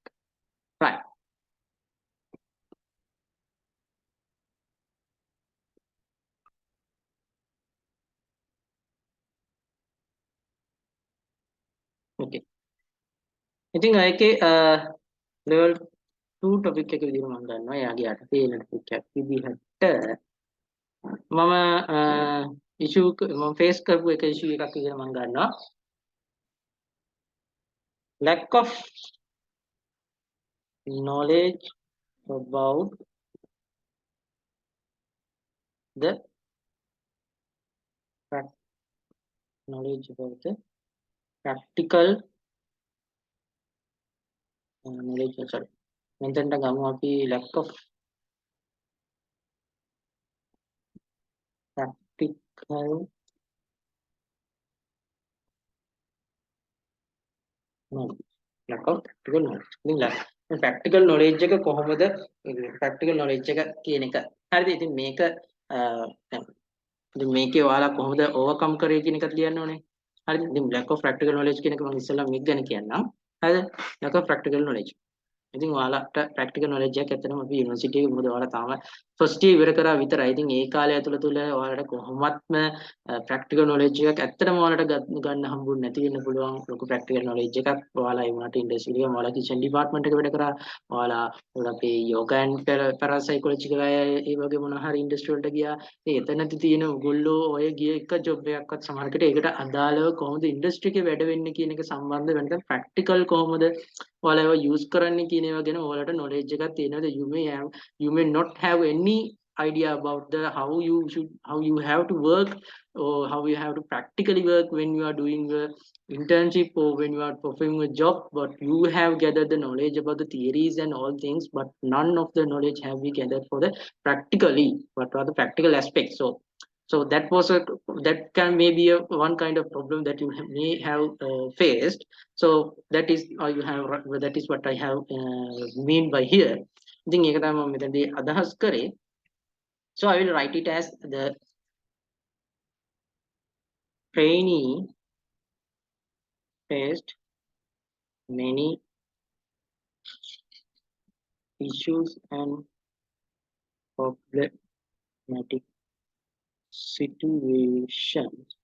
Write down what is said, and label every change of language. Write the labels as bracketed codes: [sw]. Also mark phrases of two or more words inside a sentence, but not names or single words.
[en] Right. Okay. [si] ඉතින් ඒකේ [en] level 2 topic [si] එක විදිහට මම ගන්නවා. එයාගේ යටතේ එන topic එකක් විදිහට මම issue මම face කරපු එක issue එකක් විදිහට මම ගන්නවා. [en] lack of knowledge about the practical knowledge, sorry. [si] මෙතනට ගමු අපි [en] lack of practical knowledge. lack of practical knowledge. [si] ඉතින් [en] practical knowledge [si] එක කොහොමද [en] practical knowledge [si] එක කියන එක. හරිද? ඉතින් මේක ඉතින් මේකේ ඔයාලා කොහොමද overcome කරේ කියන එකත් ලියන්න ඕනේ. හරිද? ඉතින් [en] lack of practical knowledge [si] කියන එක මම ඉස්සෙල්ලා මේක ගැන කියන්නම්. හරිද? [en] lack of practical knowledge. [si] ඉතින් ඔයාලට [en] practical knowledge [si] එකක් ඇත්තටම අපි යුනිවර්සිටි එකේ මොකද ඔයාලා තාම [en] first year [si] ඉවර කරා විතරයි. ඉතින් ඒ කාලය ඇතුළත ඔයාලට කොහොමත්ම [en] practical knowledge [si] එකක් ඇත්තටම ඔයාලට ගන්න හම්බුනේ නැති වෙන්න පුළුවන්. ලොකු [en] practical knowledge [si] එකක් ඔයාලා ඒ වුණාට ඉන්ඩස්ට්‍රි එකේ ඔයාලා [en] kitchen department [si] එකේ වැඩ කරා. ඔයාලා අපේ [en] yoga and parapsychological [si] අය ඒ වගේ මොනවා හරි ඉන්ඩස්ට්‍රි වලට ගියා. ඉතින් එතනදී තියෙන ඔයගොල්ලෝ ඔය ගිය එක ජොබ් එකක්වත් සමහරකට ඒකට අදාළව කොහොමද ඉන්ඩස්ට්‍රි එකේ වැඩ වෙන්නේ කියන එක සම්බන්ධ වෙනද practical කොහොමද ඔයාලා ඒවා use කරන්නේ කියන ඒවා ගැන ඔයාලට knowledge එකක් තියෙනවද? [en] You may not have any idea about the how you have to work or how you have to practically work when you are doing the internship or when you are performing a job, but you have gathered the knowledge about the theories and all things, but none of the knowledge have we gathered for the practically what are the practical aspects. So that can maybe one kind of problem that you may have faced. So that is what I have mean by here. [si] ඉතින් ඒක තමයි මම මෙතනදී අදහස් කරේ. [en] So I will write it as the trainee faced many issues and problematic situations